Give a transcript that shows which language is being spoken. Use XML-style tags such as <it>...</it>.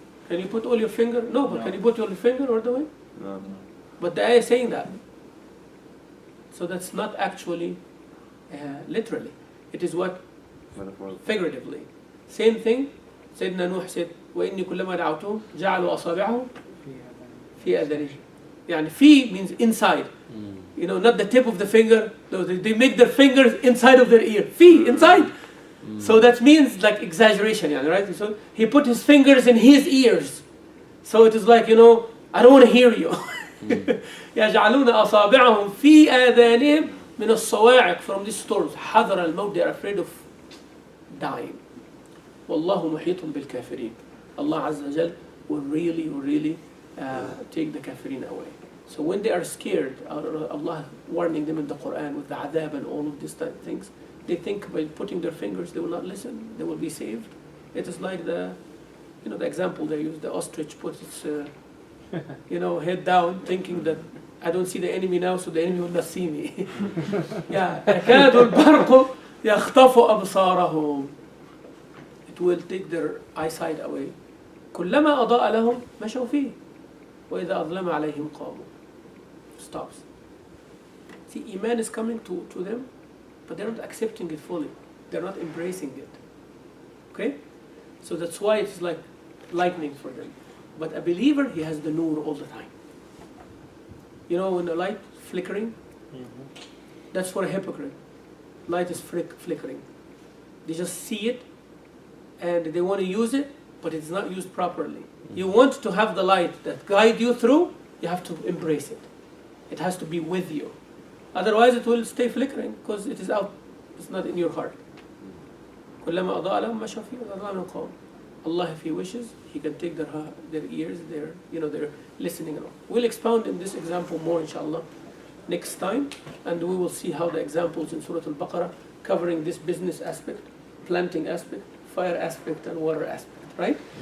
<en>Can you put all your finger? No, but can you put all your finger all the way? No. But the ayah is saying that. So that's not actually literally. It is what? Metaphorically. Figuratively. Same thing. Sayyidina Nuh said,</en> <ar>وَإِنِّي كُلَّمَا دَعَوْتُهُمْ جَعَلُوا أَصَابِعَهُمْ فِي أَذَانِهِمْ. يعني في</ar> <en>means inside. You know, not the tip of the finger. No, they make their fingers inside of their ear. Fi, inside. So that means like exaggeration, right? So he put his fingers in his ears. So it is like, you know, I don't want to hear you.</en> <ar>يَجْعَلُونَ أَصَابِعَهُمْ فِي آذَانِهِمْ من الصواعق,</ar> <en>from these storms.</en> <ar>حذر الموت,</ar> <en>they are afraid of dying.</en> <ar>والله محيط بالكافرين.</ar> <en>Allah Azza wa Jal will really take the kafirin away. So when they are scared, Allah warning them in the Qur'an with the adhab and all of these type of things, they think by putting their fingers they will not listen, they will be saved. It is like the example they use, the ostrich puts its head down thinking that I don't see the enemy now, so the enemy will not see me.</en> <ar>Yeah, يكاد البرق يخطف أبصارهم.</ar> <en>It will take their eyesight away.</en> <ar>كلما أضاء لهم مشوا فيه وإذا أظلم عليهم قاموا.</ar> <en>Stops. See, Iman is coming to them, but they're not accepting it fully. They're not embracing it. Okay? So that's why it's like lightning for them. But a believer, he has the nur all the time. You know, when the light flickering, that's for a hypocrite. Light is flickering. They just see it, and they want to use it, but it's not used properly. You want to have the light that guide you through, you have to embrace it. It has to be with you. Otherwise it will stay flickering because it is out. It's not in your heart.</en> <ar>كلما أضاء لهم مشوا فيه وإذا أظلم قاموا.</ar> <en>Allah, if He wishes, He can take their ears, their listening and all. We'll expound in this example more, inshallah, next time, and we will see how the examples in Surah Al-Baqarah covering this business aspect, planting aspect, fire aspect, and water aspect, right?</en>